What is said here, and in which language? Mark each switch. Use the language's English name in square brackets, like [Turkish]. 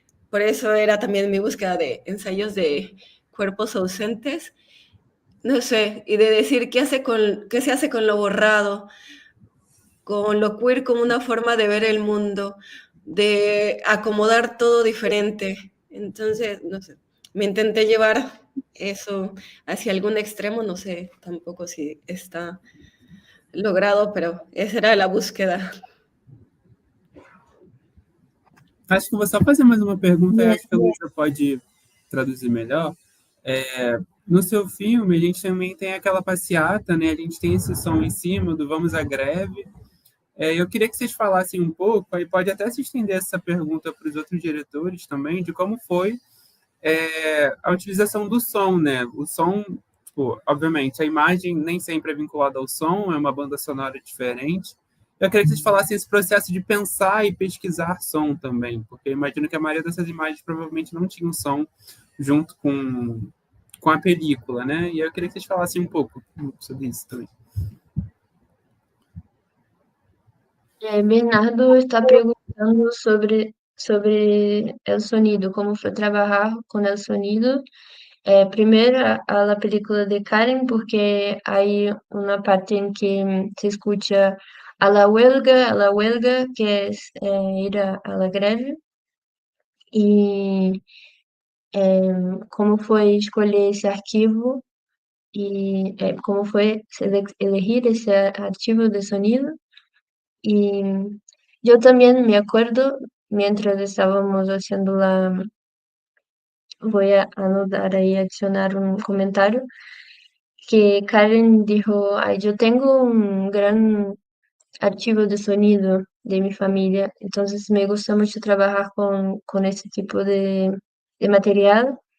[Spanish] Por eso era también mi búsqueda de ensayos de cuerpos ausentes, no sé, y de decir qué se hace con lo borrado, con lo queer como una forma de ver el mundo, de acomodar todo diferente. Entonces, no sé, me intenté llevar eso hacia algún extremo, no sé tampoco si está logrado, pero esa era la búsqueda. [Portuguese] Acho que vou só fazer mais uma pergunta, e acho que a Luísa pode traduzir melhor. No seu filme, a gente também tem aquela passeata, né? A gente tem esse som em cima do Vamos à Greve. Eu queria que vocês falassem um pouco, aí pode até se estender essa pergunta para os outros diretores também, de como foi a utilização do som, né? O som, tipo, obviamente, a imagem nem sempre é vinculada ao som, é uma banda sonora diferente. Eu queria que vocês falassem esse processo de pensar e pesquisar som também, porque eu imagino que a maioria dessas imagens provavelmente não tinha um som junto com a película, né? E eu queria que vocês falassem um pouco sobre isso também. [Spanish] Bernardo está preguntando sobre el sonido, cómo fue trabajar con el sonido. Primero a la película de Karen, porque hay una parte en que se escucha a la huelga, que es ir a la greve. [Portuguese] E como foi escolher esse arquivo e como foi [Spanish] elegir esse archivo de sonido. Y yo también me acuerdo, mientras estábamos haciendo voy a anotar ahí, adicionar un comentario, que Karen dijo, ay, yo tengo un gran archivo de sonido de mi familia, entonces me gusta mucho trabajar con este tipo de material.